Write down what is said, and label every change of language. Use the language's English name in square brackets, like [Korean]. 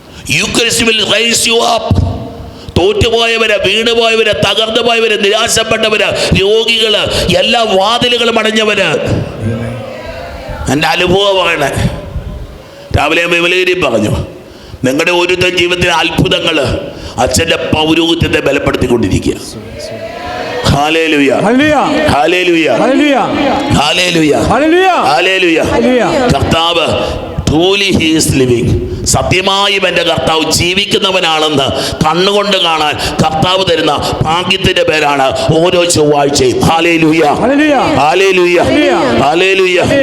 [English] Eucharist will rise you up. [Malayalam] തോറ്റുപോയവര്, വീണുപോയവര്, തകർന്നു പോയവര്, നിരാശപ്പെട്ടവര്, രോഗികള്, എല്ലാ വാതിലുകളും അടഞ്ഞവര്. എൻ്റെ അനുഭവം പറയണേ. രാവിലെ വിമലഗിരി പറഞ്ഞു, നിങ്ങളുടെ ഓരോരുത്തരും ജീവിതത്തിലെ അത്ഭുതങ്ങൾ അച്ഛൻ്റെ പൗരോഹിത്യത്തെ ബലപ്പെടുത്തിക്കൊണ്ടിരിക്കുക. Hallelujah, hallelujah, hallelujah, hallelujah. [English] കർത്താവ് truly he is living. [Malayalam] സത്യമായും എൻ്റെ കർത്താവ് ജീവിക്കുന്നവനാണെന്ന് കണ്ണുകൊണ്ട് കാണാൻ കർത്താവ് തരുന്ന ഭാഗ്യത്തിന്റെ പേരാണ് ഓരോ ചൊവ്വാഴ്ചയും. Hallelujah, hallelujah, hallelujah.